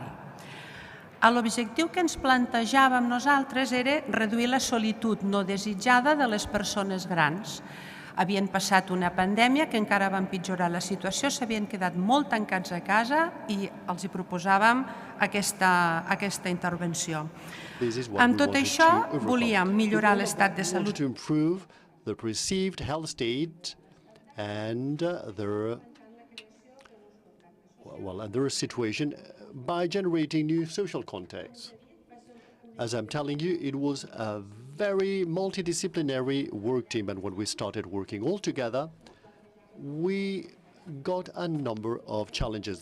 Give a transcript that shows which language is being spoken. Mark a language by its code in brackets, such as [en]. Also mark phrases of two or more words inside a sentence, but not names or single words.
[ca] L'objectiu que ens plantejàvem nosaltres era reduir la solitud no desitjada de les persones grans. Havien passat una pandèmia que encara va empitjorar la situació, s'havien quedat molt tancats a casa i els hi proposàvem aquesta intervenció. Amb tot això, volíem millorar l'estat de salut. [en] The perceived health state and their situation by generating new social contexts. As I'm telling you, it was a very multidisciplinary work team, and when we started working all together, we got a number of challenges.